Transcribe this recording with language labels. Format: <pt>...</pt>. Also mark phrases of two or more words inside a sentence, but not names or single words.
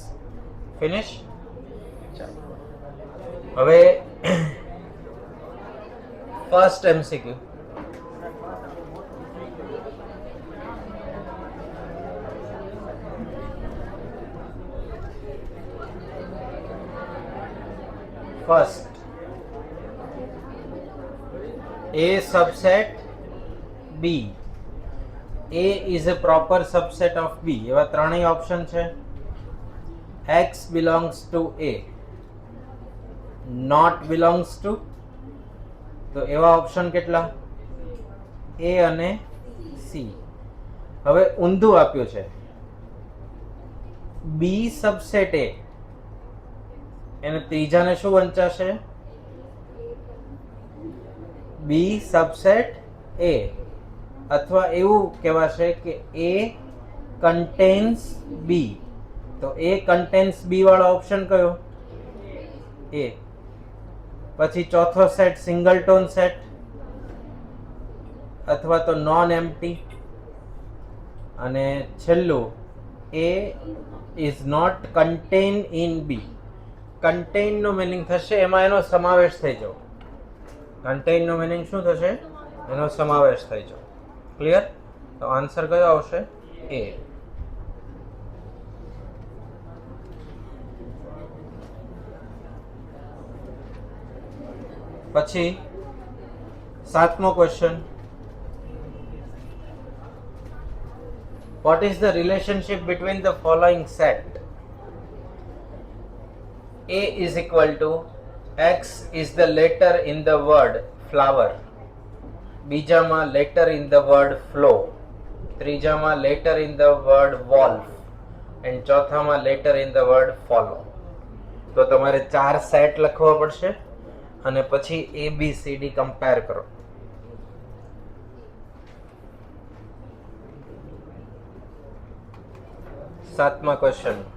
<gu>ફિનિશ. હવે</gu> <en>first MCQ.</en> <gu>ફર્સ્ટ,</gu> <en>A subset B. A is a proper subset of B.</en> <gu>એવા ત્રણેય ઓપ્શન છે.</gu> <en>X belongs to A, not belongs to.</en> <gu>તો એવા ઓપ્શન કેટલા? A અને C. હવે ઊંધું આપ્યું છે.</gu> <en>B subset A.</en> <gu>એને ત્રીજાને શું વંચાશે?</gu> <en>B subset A.</en> <gu>અથવા એવું કહેવાશે કે</gu> <en>A contains B.</en> <gu>તો</gu> <en>A contains B</en> <gu>વાળો ઓપ્શન કયો? A. પછી ચોથો સેટ</gu> <en>singleton set</en> <gu>અથવા તો</gu> <en>non empty.</en> <gu>અને છેલ્લું</gu> <en>A is not contained in B.</en> <gu>કન્ટેઇન નો મીનિંગ થશે એમાં એનો સમાવેશ થઈ જાવ. કન્ટેઇન નો મીનિંગ શું થશે? એનો સમાવેશ થઈ જાવ. ક્લિયર? તો આન્સર કયો આવશે? એ. પછી 7મો ક્વેશ્ચન.</gu> <en>What is the relationship between the following set? A is equal to X is the letter in the word flower. બીજામાં letter in the word flow. ત્રીજામાં letter in the word wolf. and ચોથામાં letter in the word follow.</en> <gu>તો તમારે 4 સેટ લખવા પડશે અને પછી ABCD કમ્પેર કરો. સાતમા ક્વેશ્ચન.</gu>